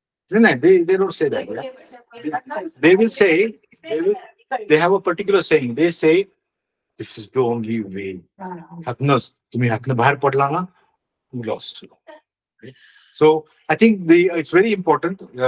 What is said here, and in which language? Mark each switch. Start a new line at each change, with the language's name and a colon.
English: No, they don't say that. Yeah? They will say, they have a particular saying. They say, this is the only way.
Marathi: तुम्ही हातनं बाहेर पडला ना,
English: you lost. So I think it's very important.